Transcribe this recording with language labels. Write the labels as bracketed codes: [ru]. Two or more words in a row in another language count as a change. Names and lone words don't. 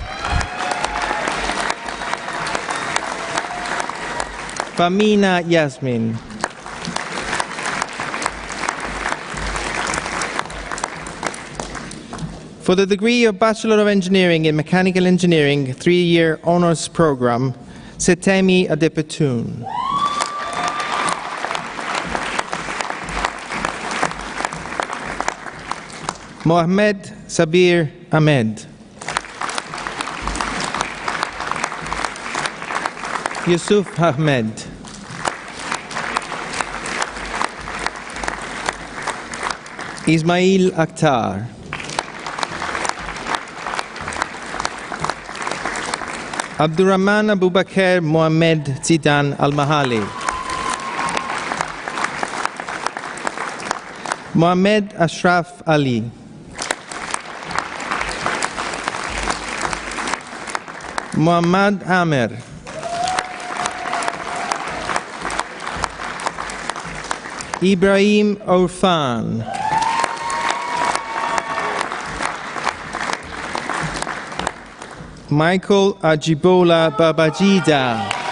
[en] Famina Yasmin. For the degree of Bachelor of Engineering in Mechanical Engineering, 3-year honours program, Setemi Adepetun. Mohamed Sabir Ahmed. Yusuf Ahmed. Ismail Akhtar. Abdurrahman Abubakar Mohamed Zidan Al-Mahali. Mohamed Ashraf Ali. Muhammad Amir. Ibrahim Orfan. Michael Ajibola Babajida.